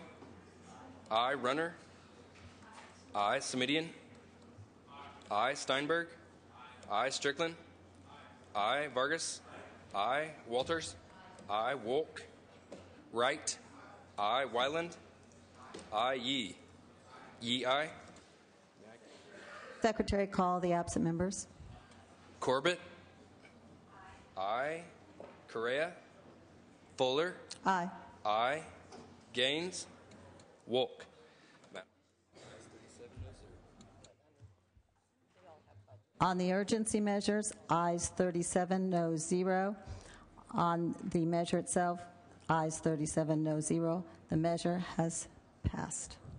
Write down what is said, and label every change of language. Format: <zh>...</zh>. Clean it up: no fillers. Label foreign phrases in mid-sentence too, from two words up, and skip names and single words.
<en>Aye. Runner? Aye. Semidian? Aye. Steinberg? Aye. Strickland? Aye. Vargas? Aye. Walters? Aye. Wolk? Wright? Aye. Wyland? Aye. Yee? Yee, aye. Secretary, call the absent members. Corbett? Aye. Correa? Fuller? Aye. Aye. Gaines? Wolk? On the urgency measures, ayes 37, noes 0. On the measure itself, ayes 37, noes 0. The measure has passed.</en>